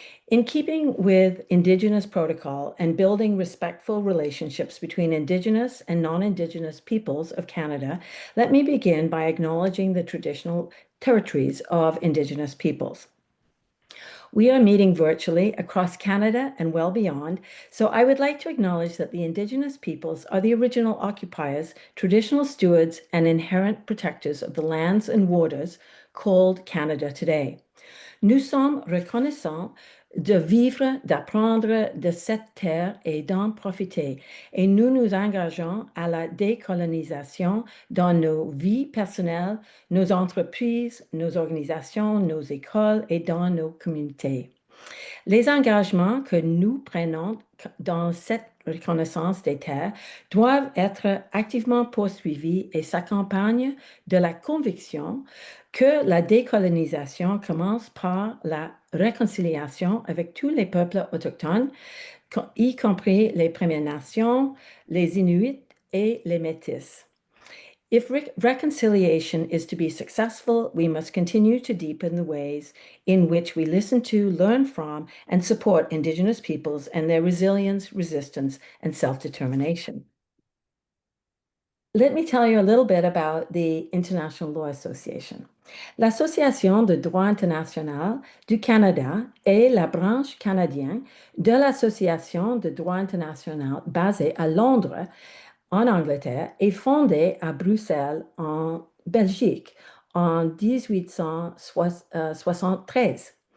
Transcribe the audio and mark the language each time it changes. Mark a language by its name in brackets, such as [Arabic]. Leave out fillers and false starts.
[English] In keeping with Indigenous protocol and building respectful relationships between Indigenous and non-Indigenous peoples of Canada, let me begin by acknowledging the traditional territories of Indigenous peoples. We are meeting virtually across Canada and well beyond, so I would like to acknowledge that the Indigenous peoples are the original occupiers, traditional stewards, and inherent protectors of the lands and waters called Canada today. [French] Nous sommes reconnaissants de vivre, d'apprendre de cette terre et d'en profiter, et nous nous engageons à la décolonisation dans nos vies personnelles, nos entreprises, nos organisations, nos écoles et dans nos communautés. Les engagements que nous prenons dans cette reconnaissance des terres doivent être activement poursuivis et s'accompagnent de la conviction que la décolonisation commence par la réconciliation avec tous les peuples autochtones, y compris les Premières Nations, les Inuits et les Métis. [English] If reconciliation is to be successful, we must continue to deepen the ways in which we listen to, learn from, and support Indigenous peoples and their resilience, resistance, and self-determination. Let me tell you a little bit about the International Law Association. [French] L'Association de droit international du Canada est la branche canadienne de l'Association de droit international basée à Londres, en Angleterre, et fondée à Bruxelles, en Belgique, en 1873.